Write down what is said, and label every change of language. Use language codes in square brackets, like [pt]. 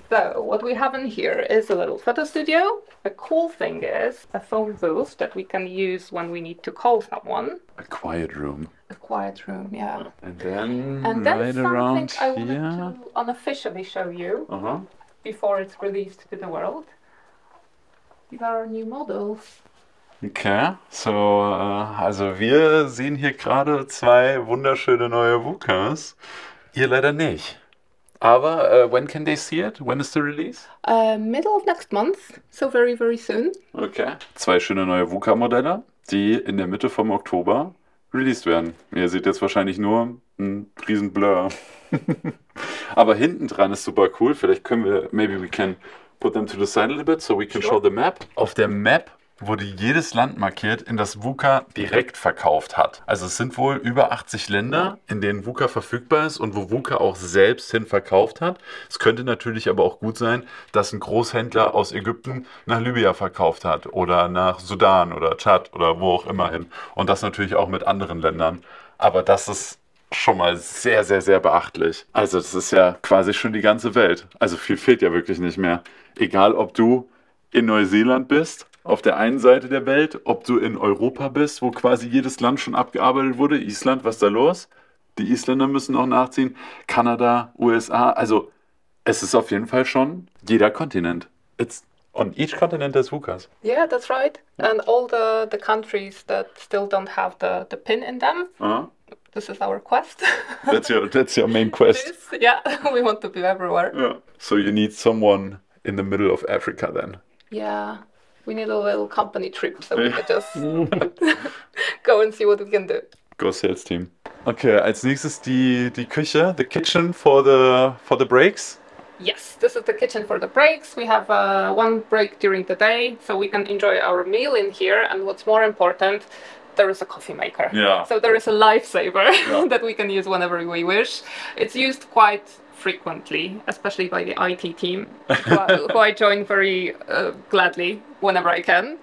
[en] So what we have in here is a little photo studio. The cool thing is a phone booth that we can use when we need to call someone. A quiet room. A quiet room, yeah. And then And then right something around I wanted here. to unofficially show you Uh-huh. before it's released to the world. These are our new models. [de] Okay, so also wir sehen hier gerade zwei wunderschöne neue VUCAs. Ihr leider nicht. [en] Aber when can they see it? When is the release? Middle of next month, so very, very soon. Okay. [de] Zwei schöne neue VUCA-Modelle, die in der Mitte vom Oktober released werden. Ihr seht jetzt wahrscheinlich nur einen riesen Blur. Aber hinten dran ist super cool. Vielleicht können wir, [en] maybe we can put them to the side a little bit so we can show the map. [de] Auf der Map wurde jedes Land markiert, in das VUCA direkt verkauft hat. Also es sind wohl über 80 Länder, in denen VUCA verfügbar ist und wo VUCA auch selbst hin verkauft hat. Es könnte natürlich aber auch gut sein, dass ein Großhändler aus Ägypten nach Libya verkauft hat oder nach Sudan oder Tschad oder wo auch immer hin. Und das natürlich auch mit anderen Ländern. Aber das ist schon mal sehr, sehr, sehr beachtlich. Also das ist ja quasi schon die ganze Welt. Also viel fehlt ja wirklich nicht mehr. Egal, ob du in Neuseeland bist, auf der einen Seite der Welt, ob du in Europa bist, wo quasi jedes Land schon abgearbeitet wurde. Island, was ist da los? Die Isländer müssen auch nachziehen. Kanada, USA, also Es ist auf jeden Fall schon jeder Kontinent. [en] On each continent there's VUCAs. Yeah, that's right. And all the countries that still don't have the pin in them, this is our quest. That's your main quest. Yeah, we want to be everywhere. Yeah. So you need someone in the middle of Africa then. Yeah, we need a little company trip so we can just go and see what we can do. Go Sales Team. [de] Okay, als nächstes die Küche, [en] the kitchen for the breaks. Yes, this is the kitchen for the breaks. We have one break during the day, so we can enjoy our meal in here. And what's more important, there is a coffee maker. Yeah. So there is a lifesaver that we can use whenever we wish. It's used quite frequently, especially by the IT team, who I join very gladly whenever I can.